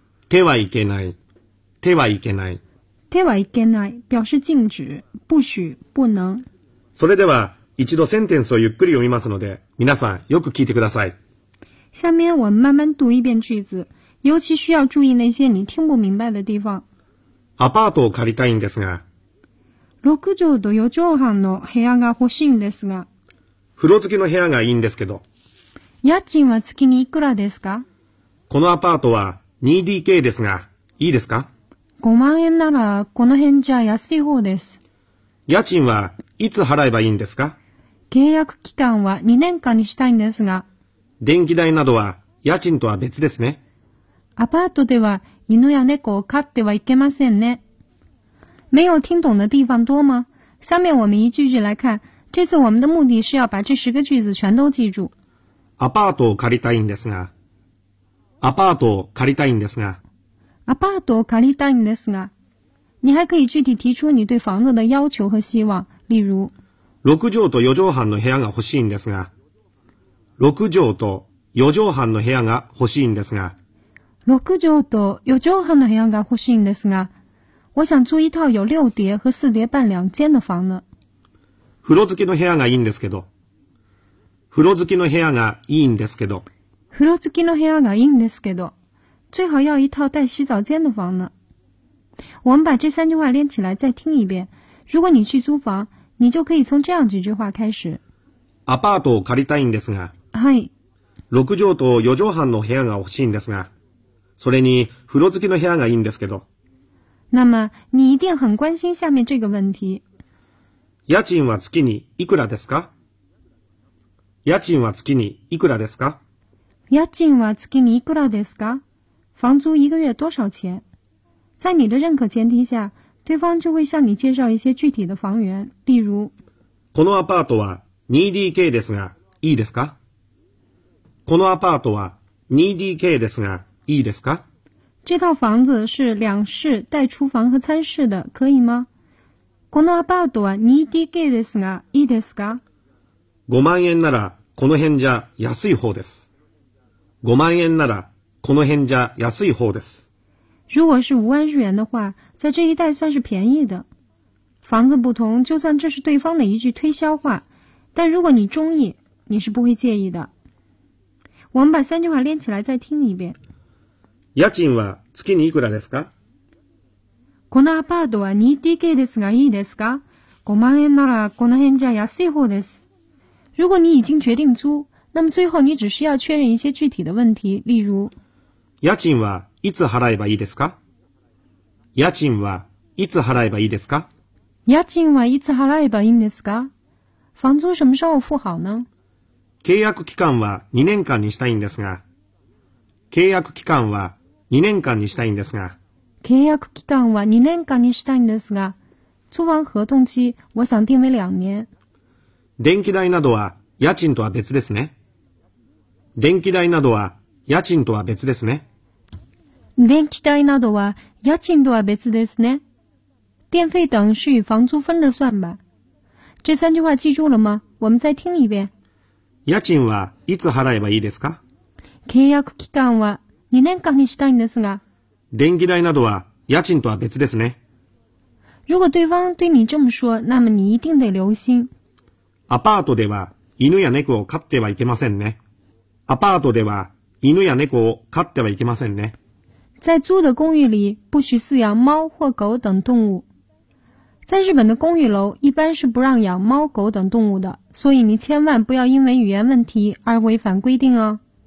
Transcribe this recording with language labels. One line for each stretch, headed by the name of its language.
Japanese: 手はいけない、手はいけない。手はいけない、
Chinese: 表示禁止、不许、不能。
Japanese: それでは、一度センテンスをゆっくり読みますので、皆さん、よく聞いてください。
Chinese: 下面我慢慢读一遍句子、尤其需要注意那些你听不明白的地方。
Japanese: アパートを借りたいんですが。 6畳と4畳半の部屋が欲しいんですが。風呂付きの部屋がいいんですけど。家賃は月にいくらですか？このアパートは 2DK ですが、いいですか？ 5 万円ならこの辺じゃ安い方です。家賃はいつ払えばいいんですか？契約期間は2年間にしたいんですが。電気代などは家賃とは別ですね。アパートでは犬や猫を飼ってはいけませんね。
Chinese: 没有听懂的地方多吗？下面我们一句句来看。这次我们的目的是要把这十个句子全都记住。
Japanese: アパートを借りたいんですが。アパートを借りたいんですが。アパートを借りたいんですが。
Chinese: 你还可以具体提出你对房子的要求和希望，例如。
Japanese: 6畳と4畳半の部屋が欲しいんですが。6畳と4畳半の部屋が欲しいんですが。 6畳と4畳半の部屋が欲しいんですが、
Chinese: 我想租一套有6叠和4叠半两间的房子。
Japanese: 風呂付きの部屋がいいんですけど。風呂付きの部屋がいいんですけど。風呂付きの部屋がいいんですけど。
Chinese: 最好要一套带洗澡间的房呢。我们把这三句话连起来再听一遍。如果你去租房，你就可以从这样几句话开始。
Japanese: アパートを借りたいんですが。はい。六畳と四畳半の部屋が欲しいんですが。それに風呂付きの部屋がいいんですけど。
Chinese: 那么你一定很关心下面这个问题。
Japanese: 家賃は月にいくらですか？家賃は月にいくらですか？家賃は月にいくらですか？
Chinese: 房租一个月多少钱？在你的认可前提下，对方就会向你介绍一些具体的房源，例如。
Japanese: このアパートは 2DK ですが、いいですか？このアパートは 2DK ですが、いいですか？
Chinese: 这套房子是两室带厨房和餐室的，可以吗？
Japanese: このアパートは 2DK ですが、いいですか？ 5万円ならこの辺じゃ安い方です。5万円ならこの辺じゃ安い方です。
Chinese: 如果是5万日元的话，在这一带算是便宜的。房子不同，就算这是对方的一句推销话，但如果你中意，你是不会介意的。我们把三句话连起来再听一遍。
Japanese: 家賃は月にいくらですか？このアパートは 2DK ですがいいですか？5万円ならこの辺じゃ安い方です。
Chinese: 如果你已经决定租，那么最后你只需要确认一些具体的问题，例如。
Japanese: 家賃はいつ払えばいいですか？家賃はいつ払えばいいですか？家賃はいつ払えばいいんですか？
Chinese: 房租什么时候付好呢？
Japanese: 契約期間は2年間にしたいんですが。契約期間は2年間にしたいんですが。契約期間は2年間にしたいんですが。
Chinese: 租房合同期、我想定为2年。
Japanese: 電気代などは家賃とは別ですね。電気代などは家賃とは別ですね。電気代などは家賃とは別ですね。
Chinese: 電費等是与房租分着算吧。这三句话记住了吗？我们再听一遍。
Japanese: 家賃はいつ払えばいいですか？契約期間は2年間にしたいんですが。電気代などは家賃とは別ですね。
Chinese: 如果对方对你这么说，那么你一定得留心。
Japanese: アパートでは犬や猫を飼ってはいけませんね。アパートでは犬や猫を飼ってはいけませんね。
Chinese: 在租的公寓里不许饲养猫或狗等动物。在日本的公寓楼一般是不让养猫狗等动物的，所以你千万不要因为语言问题而违反规定哦。